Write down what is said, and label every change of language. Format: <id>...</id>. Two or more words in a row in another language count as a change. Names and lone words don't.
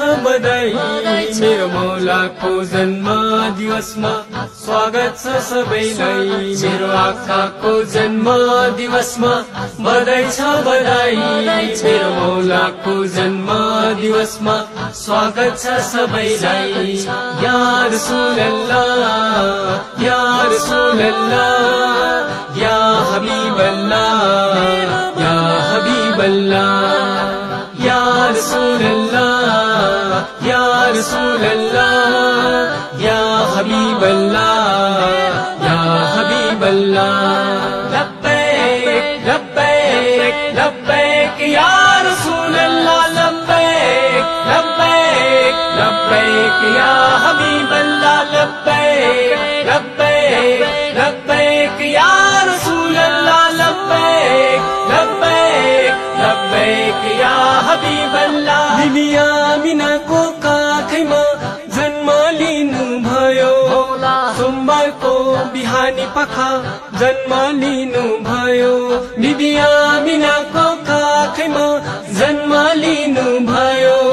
<ne>बधाई मेरो मौलाको जन्म दिवसमा स्वागत छ सबैलाई मेरो आँखाको जन्म दिवसमा बधाई छ बधाई मेरो मौलाको जन्म दिवसमा स्वागत छ सबैलाई</ne> <ar>يا رسول الله يا رسول الله يا حبيب الله يا حبيب</ar> <ne>अल्लाह या हबीब</ne> <ar>الله يا رسول الله يا رسول الله يا حبيب الله يا حبيب الله لبيك لبيك لبيك يا رسول الله لبيك لبيك لبيك يا حبيب الله لبيك لبيك لبيك يا رسول الله لبيك لبيك لبيك يا حبيب الله</ar> <ne>बिबिया आमिनाको काखैमा जन्म लिनु भयो सोमबारको बिहानी पखा जन्म लिनु भयो बिबिया आमिनाको काखैमा जन्म लिनु भयो</ne>